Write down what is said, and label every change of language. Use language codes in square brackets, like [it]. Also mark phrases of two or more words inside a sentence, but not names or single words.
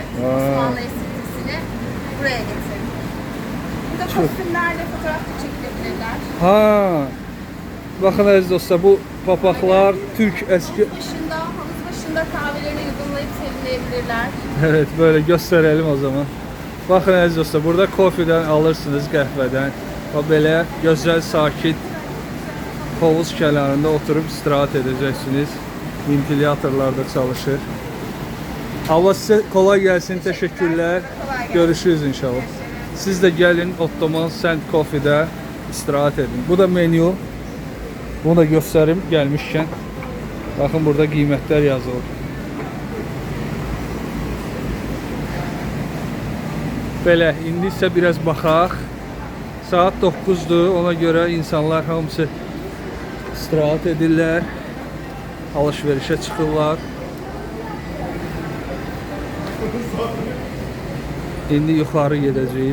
[tr] Osmanlı esintisini buraya getirdim. Burada kostümlerle fotoğraf da çekilebilirler. Ha. Bakın aziz dostlar, bu papaklar Türk eski. Havuz başında kahvelerini yudumlayıp serinleyebilirler. Evet, böyle gösterelim o zaman. Bakın aziz dostlar, burada kofeden alırsınız, qəhvədən. [az] Və belə gözəl, sakit havuz kənarında oturup istirahat edeceksiniz. [tr] Ventilatorlar da çalışır. Allah size kolay gelsin, teşekkürler. Kolay gelsin. Görüşürüz inşallah. Siz de gelin Ottoman Sent Coffee'de istirahat edin. Bu da menü. Bunu da göstereyim gelmişken. [az] Bakın burada qiymətlər yazılır. Belə, indi isə biraz baxaq. Saat 9'dur, ona göre insanlar hamısı istirahat edirlər. Alışverişe çıxırlar. İndi yuxarı gedəcəyik.